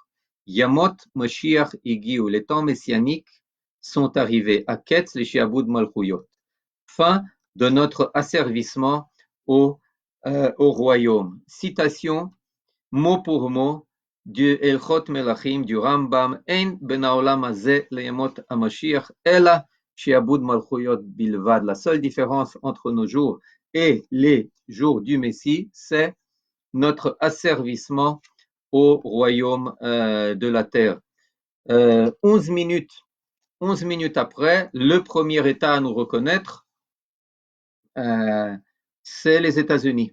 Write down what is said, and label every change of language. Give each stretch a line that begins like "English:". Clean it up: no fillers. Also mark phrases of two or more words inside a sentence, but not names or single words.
Hebrew: ימות משיח יגיעו,
French: les temps messianiques sont arrivés.
Hebrew: הקץ לשעבוד מלכויות.
French: Fin de notre asservissement au royaume. Citation mot pour mot du Elchot Melachim du Rambam,
Hebrew: אין בין העולם הזה לימות המשיח אלא שעבוד מלכויות בלבד.
French: La seule différence entre nos jours et les jours du Messie, c'est notre asservissement au royaume de la terre. 11 minutes après, le premier État à nous reconnaître, c'est les États-Unis.